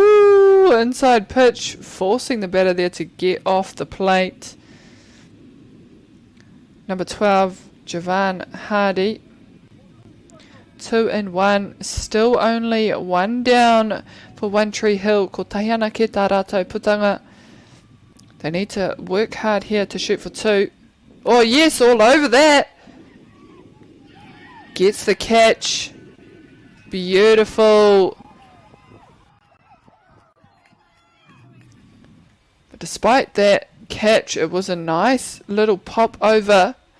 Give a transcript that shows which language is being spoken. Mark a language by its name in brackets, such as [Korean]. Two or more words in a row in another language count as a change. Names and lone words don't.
[English] Woo! Inside pitch, forcing the batter there to get off the plate. Number 12, Javan Hardy. 2 and 1, still only one down for One Tree Hill. [Māori] Ko tahi ana ke tā rātou putanga. [English] They need to work hard here to shoot for 2. Oh yes, all over that. Gets the catch. Beautiful. But despite that catch, it was a nice little pop over.